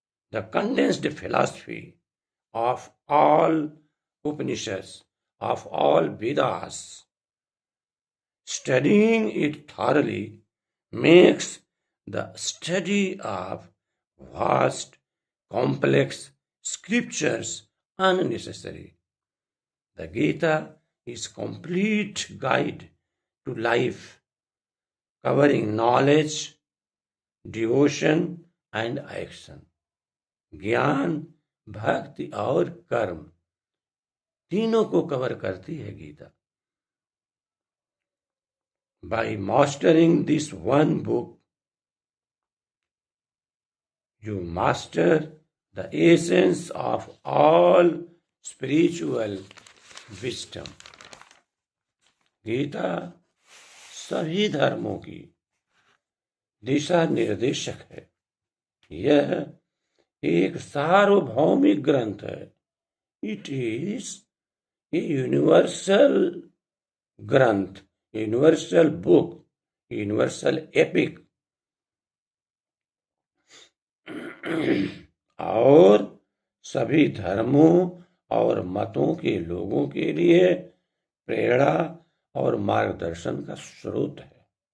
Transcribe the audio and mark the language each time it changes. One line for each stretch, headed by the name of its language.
English: the condensed philosophy of all Upanishads, of all Vedas, studying it thoroughly makes the study of vast, complex scriptures unnecessary. The Gita is a complete guide to life, covering knowledge, devotion, and action.
Hindi: ज्ञान, भक्ति और कर्म तीनों को cover करती है Gita.
English: By mastering this one book, you master the essence of all spiritual wisdom.
Hindi: Gita सभी धर्मों की दिशा निर्देशक है। यह एक सार्वभौमिक ग्रंथ है।
English: It is a universal
Hindi: ग्रंथ, यूनिवर्सल बुक, यूनिवर्सल एपिक, और सभी धर्मों और मतों के लोगों के लिए प्रेरणा और मार्गदर्शन का स्रोत है।